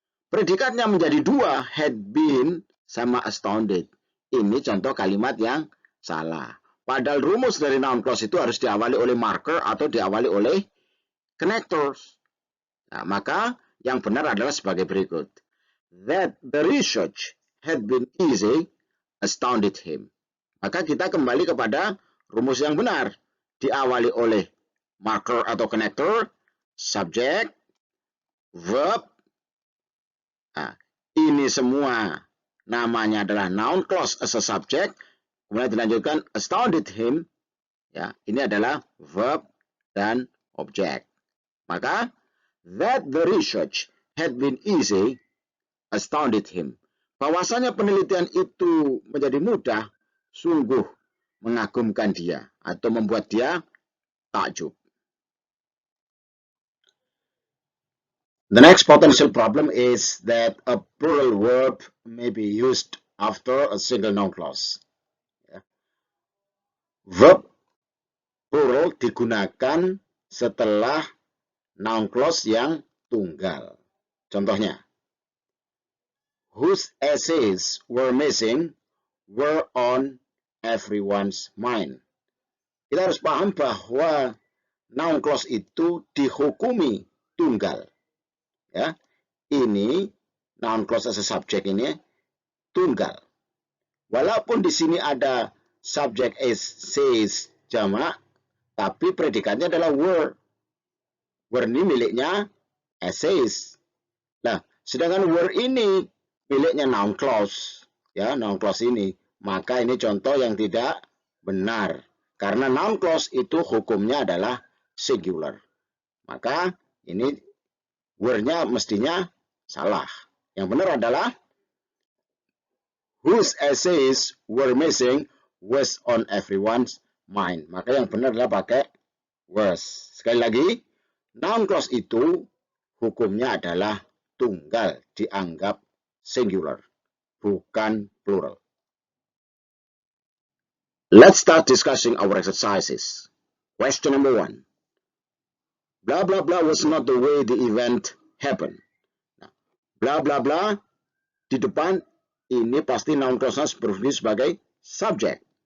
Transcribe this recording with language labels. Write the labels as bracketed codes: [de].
[id] Predikatnya menjadi dua, had been sama astounded. Ini contoh kalimat yang salah. Padahal rumus dari noun clause itu harus diawali oleh marker atau diawali oleh connectors. Nah, maka yang benar adalah sebagai berikut. [en] That the research had been easy, astounded him. [id] Maka kita kembali kepada rumus yang benar. Diawali oleh marker atau connector, subject, verb. Nah, ini semua namanya adalah noun clause as a subject. Kemudian dilanjutkan astounded him. Ya, ini adalah verb dan objek. Maka [en] that the research had been easy, astounded him. [id] Bahwasanya penelitian itu menjadi mudah, sungguh mengagumkan dia atau membuat dia takjub. [en] The next potential problem is that a plural verb may be used after a single noun clause. [id] Verb plural digunakan setelah noun clause yang tunggal. Contohnya, [en] whose essays were missing were on everyone's mind. [id] Kita harus paham bahwa noun clause itu dihukumi tunggal. Ya, ini noun clause as a subject ini tunggal. Walaupun di sini ada subject essays jamak, tapi predikatnya adalah were. Were ini miliknya essays. Nah, sedangkan were ini miliknya noun clause, ya, noun clause ini, maka ini contoh yang tidak benar. Karena noun clause itu hukumnya adalah singular. Maka ini were-nya mestinya salah. Yang benar adalah [en] whose essays were missing was on everyone's mind. [id] Maka yang benar adalah pakai was. Sekali lagi, noun clause itu hukumnya adalah tunggal, dianggap singular, bukan plural. [en] Let's start discussing our exercises. Question number 1. Blah blah blah was not the way the event happened. [id] Nah, blah blah blah di depan ini pasti noun clause berfungsi sebagai subject.